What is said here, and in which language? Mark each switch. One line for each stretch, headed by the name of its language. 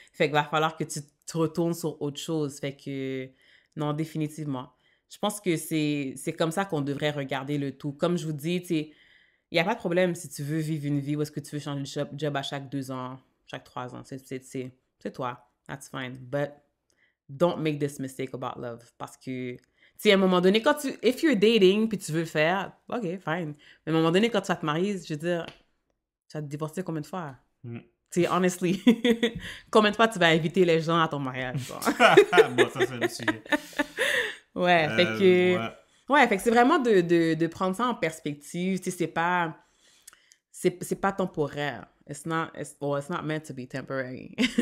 French: Fait qu'il va falloir que tu te retournes sur autre chose. Fait que, non, définitivement. Je pense que c'est comme ça qu'on devrait regarder le tout. Comme je vous dis, tu sais, il n'y a pas de problème si tu veux vivre une vie où est-ce que tu veux changer de job à chaque 2 ans, chaque 3 ans. C'est toi.
English: That's fine. But don't make this mistake about love.
French: Parce que, tu sais, à un moment donné,
English: if you're dating
French: puis tu veux le faire, OK, fine. Mais à un moment donné, quand tu vas te marier, je veux dire, tu vas te divorcer combien de fois? Mm. Tu sais, honestly, combien de fois tu vas inviter les gens à ton mariage? Bon, ça, c'est le sujet. Ouais, fait que... Ouais. Ouais, fait que c'est vraiment de prendre ça en perspective. Tu sais, c'est pas temporaire.
English: It's not meant to be temporary.